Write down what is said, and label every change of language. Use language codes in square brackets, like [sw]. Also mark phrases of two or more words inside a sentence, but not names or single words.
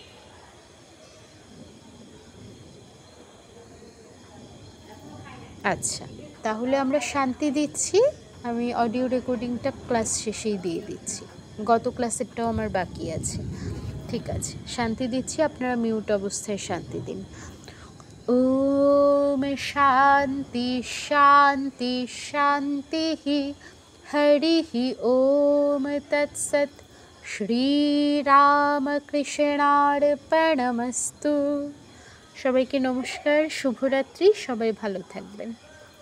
[bn] আচ্ছা, তাহলে আমরা শান্তি দিচ্ছি। আমি অডিও রেকর্ডিংটা ক্লাস শেষেই দিয়ে দিচ্ছি, গত ক্লাসেরটাও আমার বাকি আছে। ঠিক আছে, শান্তি দিচ্ছি, আপনারা মিউট অবস্থায় শান্তি দিন। [sa] ओम शांति शांति शांति हरि ओम तत्सत् श्री राम कृष्णार्पणमस्तु। [bn] সবাইকে নমস্কার, শুভরাত্রি, সবাই ভালো থাকবেন।